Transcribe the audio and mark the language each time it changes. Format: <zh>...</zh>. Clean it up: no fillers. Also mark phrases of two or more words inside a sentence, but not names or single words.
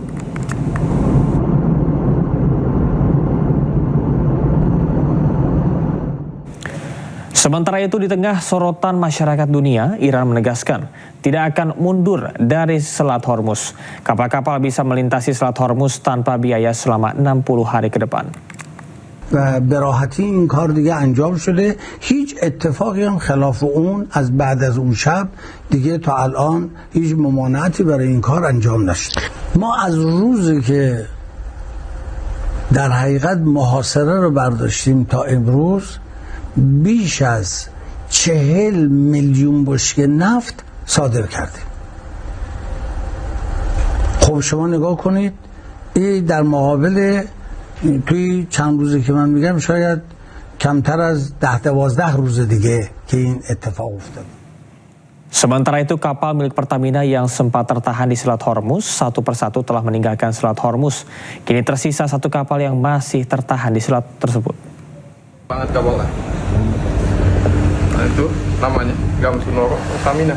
<id>Sementara itu, di tengah sorotan masyarakat dunia, Iran menegaskan tidak akan mundur dari Selat Hormuz. Kapal-kapal bisa melintasi Selat Hormuz tanpa biaya selama 60 hari ke depan.</id> <fa>و به راحتی این کار دیگه انجام شده. هیچ اتفاقی هم خلاف اون از بعد از اون شب دیگه تا الان هیچ ممانعتی برای این کار انجام نشده. ما از روزی که در حقیقت محاصره رو برداشتیم تا امروز بیش از 40 میلیون بشکه نفت صادر کردیم. خب شما نگاه کنید، این در مقابل توی چند روزی که من میگم شاید کمتر از 10-12 روز دیگه که این اتفاق افتاد.</fa> <id>Sementara itu, kapal milik Pertamina yang sempat tertahan di Selat Hormuz satu persatu telah meninggalkan Selat Hormuz. Kini tersisa satu kapal yang masih tertahan di selat tersebut. Banget kapalnya. Nah itu namanya Gamsunoro Pertamina.</id>